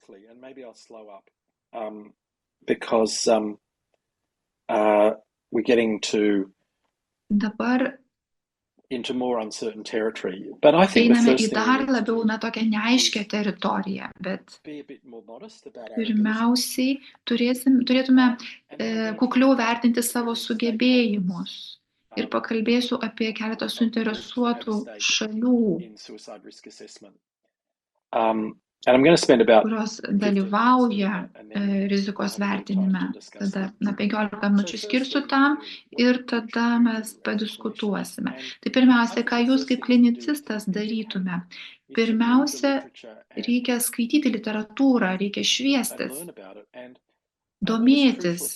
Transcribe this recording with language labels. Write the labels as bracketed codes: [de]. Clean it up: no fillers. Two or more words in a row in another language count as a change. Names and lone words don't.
[lt] Dabar einame į dar labiau tokią neaiškę teritoriją, bet pirmiausiai turėtume kukliau vertinti savo sugebėjimus. Ir pakalbėsiu apie keletą suinteresuotų šalių. [en] And I'm going to spend about [lt] kurios dalyvauja rizikos vertinime. Tada 15 minučių skirsiu tam ir tada mes padiskutuosime. Tai pirmiausia, ką jūs kaip klinicistas darytume? Pirmiausia, reikia skaityti literatūrą, reikia šviestis, domėtis.